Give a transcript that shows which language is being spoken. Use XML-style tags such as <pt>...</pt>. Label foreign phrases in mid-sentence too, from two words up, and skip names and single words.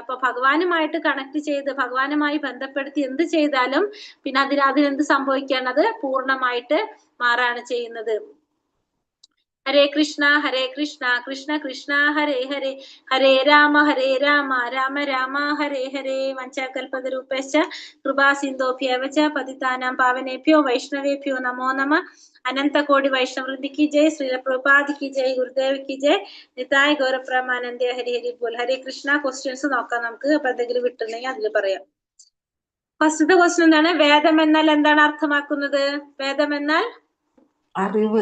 <ml>അപ്പൊ ഭഗവാനുമായിട്ട് കണക്ട് ചെയ്ത് ഭഗവാനുമായി ബന്ധപ്പെടുത്തി എന്ത് ചെയ്താലും പിന്നെ അതിനെന്ത് സംഭവിക്കാണ്? അത് പൂർണ്ണമായിട്ട് മാറാണ് ചെയ്യുന്നത്.</ml> <sa>ഹരേ കൃഷ്ണ കൃഷ്ണ കൃഷ്ണ ഹരേ ഹരേ, ഹരേ രാമ രാമ രാമ ഹരേ ഹരേ. വഞ്ചാകൽപതരൂപശ്ച കൃപാ സിന്ധോഭ്യവ ച പതിതാനാം പാവനേഭ്യോ വൈഷ്ണവേഭ്യോ നമോ നമഃ.</sa> <hi>अनन्त कोटि वैष्णववृन्द की जय, श्रील प्रभुपाद की जय, गुरुदेव की जय, निताई गौरप्रमानन्दे हरि हरि बोल.</hi> <sa>ഹരേ കൃഷ്ണ.</sa> <ml>ക്വസ്റ്റ്യൻസ് നോക്കാം നമുക്ക്. അപ്പൊ എന്തെങ്കിലും വിട്ടുണ്ടെങ്കിൽ അതിൽ പറയാം. ഫസ്റ്റത്തെ ക്വസ്റ്റ്യൻ എന്താണ്? വേദം എന്നാൽ എന്താണ് അർത്ഥമാക്കുന്നത്? വേദം എന്നാൽ അറിവ്.</ml>